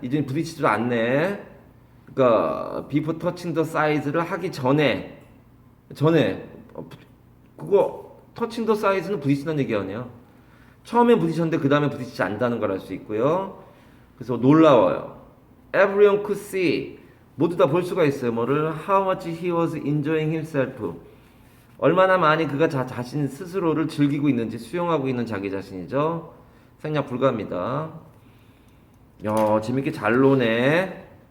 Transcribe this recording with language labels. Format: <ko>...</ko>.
<ko>이제 부딪히지도 않네. 그러니까</ko> <en>before touching the size</en> <ko>를 하기 전에 그거 touching the size는 부딪힌다는 얘기 아니야. 처음에 부딪혔는데 그 다음에 부딪히지 않는다는 걸 알 수 있고요. 그래서 놀라워요.</ko> <en>Everyone could see.</en> <ko>모두 다 볼 수가 있어요. 뭐를?</ko> <en>How much he was enjoying himself.</en> <ko>얼마나 많이 그가 자신 스스로를 즐기고 있는지 수용하고 있는 자기 자신이죠. 생략 불가합니다. 야, 재밌게 잘 노네.</ko>